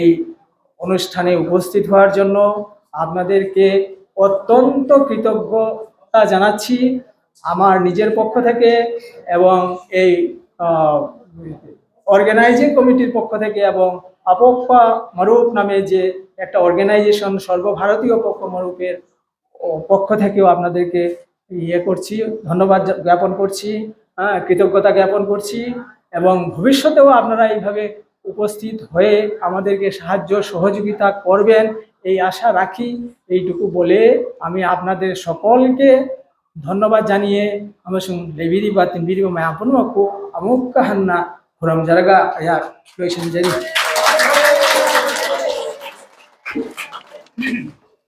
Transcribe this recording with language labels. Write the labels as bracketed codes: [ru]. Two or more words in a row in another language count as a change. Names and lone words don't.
[bn] অনুষ্ঠানে উপস্থিত হওয়ার জন্য আপনাদেরকে অত্যন্ত কৃতজ্ঞতা জানাচ্ছি আমার নিজের পক্ষ থেকে এবং এই [en] organizing committee [bn] পক্ষ থেকে, এবং আপক্কা মরুপ নামে যে একটা অর্গানাইজেশন সর্বভারতীয় পক্ষ মরুপের পক্ষ থেকেও আপনাদেরকে ধন্যবাদ জ্ঞাপন করছি, কৃতজ্ঞতা জ্ঞাপন করছি। এবং ভবিষ্যতেও আপনারা এইভাবে উপস্থিত হয়ে আমাদেরকে সাহায্য সহযোগিতা করবেন এই আশা রাখি। এইটুকু বলে আমি আপনাদের সকলকে ধন্যবাদ জানিয়ে [mni] amasung leibiri ba tinbiri ba mayapun ko amuk kahanna huram jaraga ya question jari